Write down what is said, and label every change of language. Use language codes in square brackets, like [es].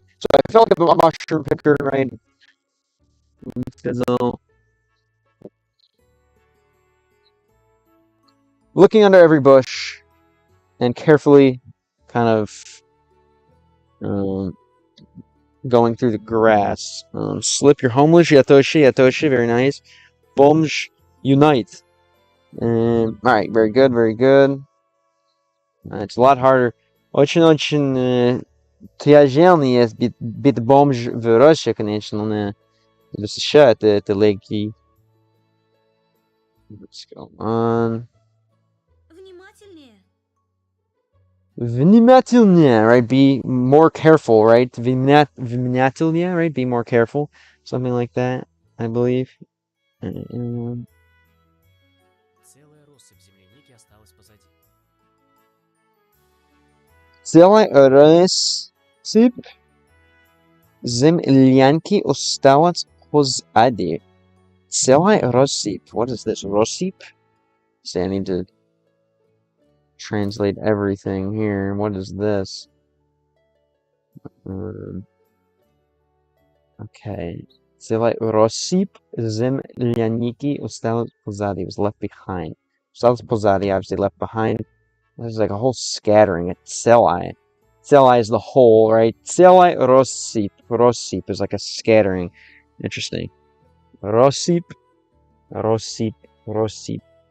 [en] So I felt like a mushroom picker, right? So, looking under every bush and carefully kind of going through the grass. Slip your homeless, Yatoshi, very nice. Bomj, unite. Alright, very good, very good. It's a lot harder. [ru] Очень тяжелый есть бит бомж в России, конечно, но в США это легкий. [en] Let's go on. [ru] Внимательнее. Внимательнее, [en] right? Be more careful, right? [ru] Внимательнее, [en] right? Be more careful. Something like that, I believe. [ru] Целая россыпь земляники осталась позади. Целая россыпь землянки осталась позади. Целая россыпь. [en] What is this? [ru] Россыпь? [en] See, I need to translate everything here. What is this? Okay. [ru] Целая россыпь земляники осталась позади. [en] Was left behind. Осталась позади, obviously left behind. There's like a whole scattering. It's Celai. Celai is the whole, right? Celai Rosip. Rosip is like a scattering. Interesting. Rosip. Rosip. Rosip.